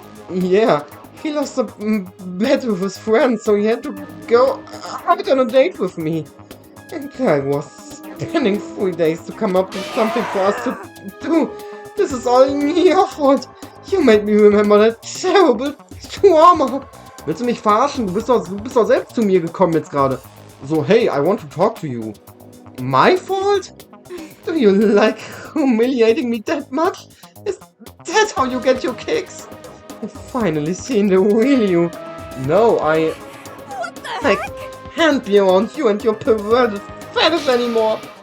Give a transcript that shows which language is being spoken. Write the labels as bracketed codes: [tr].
[en] Yeah, he lost a bet with his friend, so he had to go out on a date with me. And I was spending 3 days to come up with something for us to do. This is all your fault. You made me remember that terrible trauma. [de] Willst du mich verarschen? Du bist doch selbst zu mir gekommen jetzt gerade. [en] So, hey, I want to talk to you. My fault? Do you like humiliating me that much? Is that how you get your kicks? I've finally seen the real you. No, What the heck? I can't be around you and your perverted fetish anymore.